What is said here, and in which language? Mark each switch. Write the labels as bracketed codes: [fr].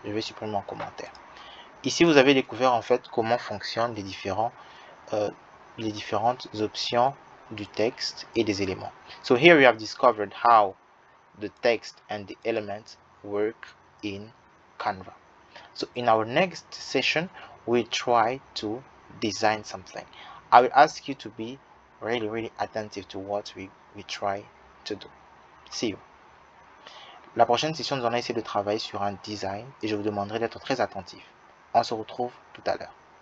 [fr] Je vais supprimer mon commentaire. Ici, vous avez découvert en fait comment fonctionnent les différentes options du texte et des éléments. [en] So here we have discovered how the text and the elements work in Canva. So in our next session, we'll try to design something. I will ask you to be really attentive to what we try to do. See you. [fr] La prochaine session, nous allons essayer de travailler sur un design et je vous demanderai d'être très attentif. On se retrouve tout à l'heure.